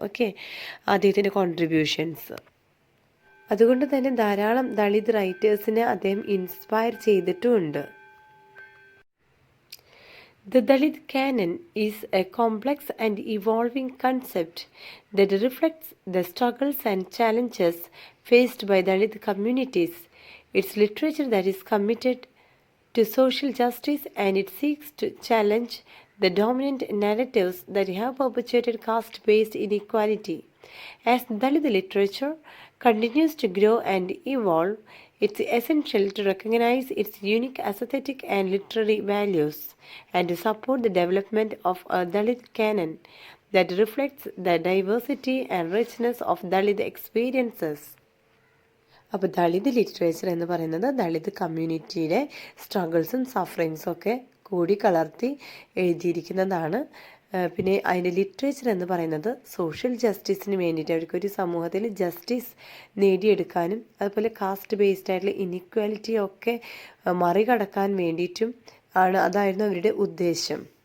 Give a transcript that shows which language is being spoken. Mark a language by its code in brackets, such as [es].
[ml] Okay, അദ്ദേഹത്തിൻ്റെ contributions. അതുകൊണ്ട് തന്നെ ധാരാളം ദളിത് റൈറ്റേഴ്സിനെ അദ്ദേഹം inspire ചെയ്തിട്ടുമുണ്ട്. [en] The Dalit canon is a complex and evolving concept that reflects the struggles and challenges faced by Dalit communities. It's literature that is committed to social justice, and it seeks to challenge the dominant narratives that have perpetuated caste-based inequality. As Dalit literature continues to grow and evolve, it's essential to recognize its unique aesthetic and literary values and to support the development of a Dalit canon that reflects the diversity and richness of Dalit experiences. [ml] അപ്പോൾ Dalit literature എന്ന് പറയുന്നത് ദളിത് കമ്മ്യൂണിറ്റിയുടെ സ്ട്രഗിൾസും സഫറിങ്സും ഒക്കെ കൂടി കലർത്തി എഴുതിയിരിക്കുന്നതാണ്. പിന്നെ അതിൻ്റെ literature എന്ന് പറയുന്നത് സോഷ്യൽ ജസ്റ്റിസിന് വേണ്ടിയിട്ട് അവർക്കൊരു സമൂഹത്തിൽ ജസ്റ്റിസ് നേടിയെടുക്കാനും അതുപോലെ കാസ്റ്റ് ബേസ്ഡ് ആയിട്ടുള്ള ഇനിക്വാലിറ്റി ഒക്കെ മറികടക്കാൻ വേണ്ടിയിട്ടും അതായിരുന്നു അവരുടെ ഉദ്ദേശം.